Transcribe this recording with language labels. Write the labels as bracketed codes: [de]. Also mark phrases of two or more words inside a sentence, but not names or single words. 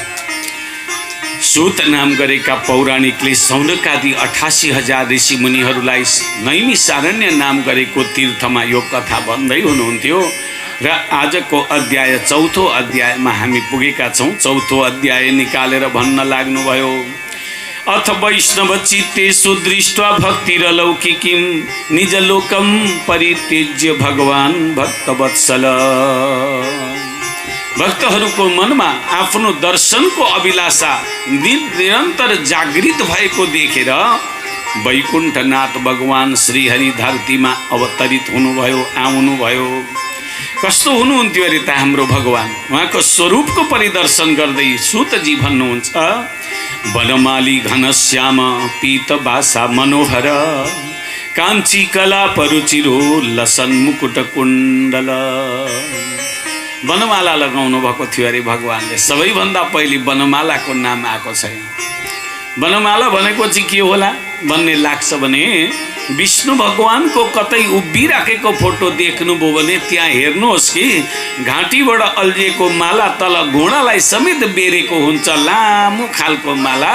[ne] सूत नाम गरेका पौराणिकले सौनकादि 88,000 ऋषि मुनिहरूलाई नैमिषारण्य नाम गरेको तीर्थमा यो कथा भन्दै हुनुहुन्थ्यो। र आजको अध्याय चौथो अध्यायमा हामी पुगेका छौँ। चौथो अध्याय निकालेर भन्न लाग्नुभयो। [sa] अथ वैष्णव चित्तेषु दृष्ट्वा भक्तिरलौकिकीं निजलोकं परित्यज्य भगवान् भक्तवत्सल। [ne] भक्तहरूको मनमा आफ्नो दर्शनको अभिलाषा निरन्तर जागृत भएको देखेर वैकुण्ठनाथ भगवान् श्रीहरि धरतीमा अवतरित हुनुभयो, आउनुभयो। कस्तो हुनुहुन्थ्यो अरे त हाम्रो भगवान्। उहाँको स्वरूपको परिदर्शन गर्दै सूतजी भन्नुहुन्छ, [sa] वनमाली घनश्याम पीतबासा मनोहर काञ्ची कला परुचिरो लसन मुकुट कुण्डल। [ne] वनमाला लगाउनु भएको थियो अरे भगवान्ले। सबैभन्दा पहिले वनमालाको नाम आएको छैन। वनमाला भनेको चाहिँ के होला भन्ने लाग्छ भने विष्णु भगवानको कतै उभिराखेको फोटो देख्नुभयो भने त्यहाँ हेर्नुहोस् कि घाँटीबाट अल्झिएको माला तल घुँडालाई समेत बेरेको हुन्छ, लामो खालको माला।